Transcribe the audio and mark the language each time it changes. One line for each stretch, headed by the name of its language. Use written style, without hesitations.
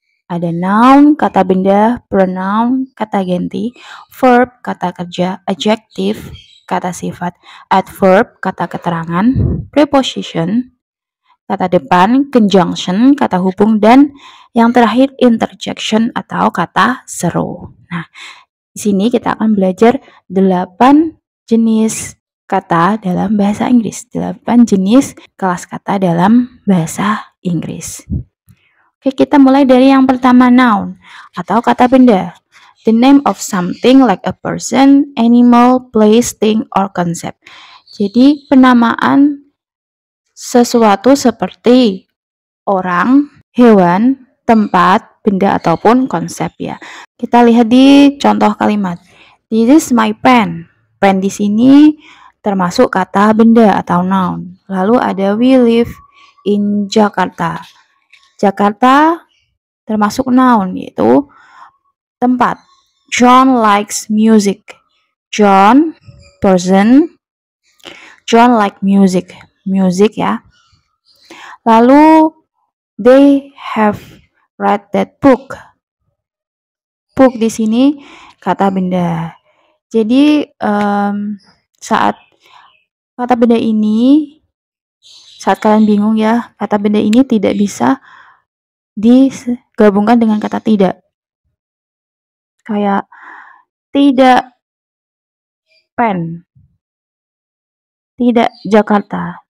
Indonesian: Ada noun, kata benda, pronoun, kata ganti, verb, kata kerja, adjective, kata sifat, adverb, kata keterangan, preposition, kata depan, conjunction, kata hubung, dan yang terakhir interjection atau kata seru. Nah, di sini kita akan belajar 8 jenis kata dalam bahasa Inggris, 8 jenis kelas kata dalam bahasa Inggris. Oke, kita mulai dari yang pertama, noun atau kata benda.
English: The name of something like a person, animal, place, thing, or concept.
Indonesian: Jadi penamaan sesuatu seperti orang, hewan, tempat, benda, ataupun konsep ya. Kita lihat di contoh kalimat.
English: This is my pen.
Indonesian: Pen di sini termasuk kata benda atau noun. Lalu ada
English: we live in Jakarta.
Indonesian: Jakarta termasuk noun, yaitu tempat.
English: John likes music. John, person. John like music. Music ya. Lalu they have read that book.
Indonesian: Book di sini kata benda. Jadi saat kata benda ini, saat kalian bingung ya, kata benda ini tidak bisa digabungkan dengan kata tidak. Kayak tidak pen, tidak Jakarta.